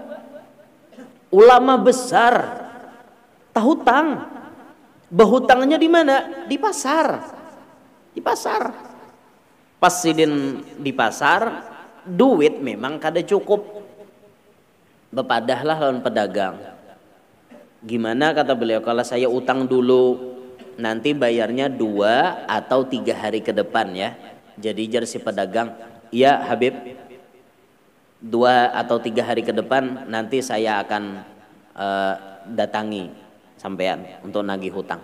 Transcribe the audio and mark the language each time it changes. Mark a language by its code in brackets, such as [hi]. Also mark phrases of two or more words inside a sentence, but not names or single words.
[bjn] Ulama besar tahutang. [id] Berhutangnya di mana? Di pasar. Di pasar. [bjn] Pas Sidin di pasar, duit memang kada cukup. Bepadahlah lawan pedagang. [id] Gimana kata beliau, kalau saya utang dulu nanti bayarnya 2 atau 3 hari ke depan ya. Jadi jar si pedagang, iya Habib, 2 atau 3 hari ke depan nanti saya akan datangi sampean untuk nagih hutang.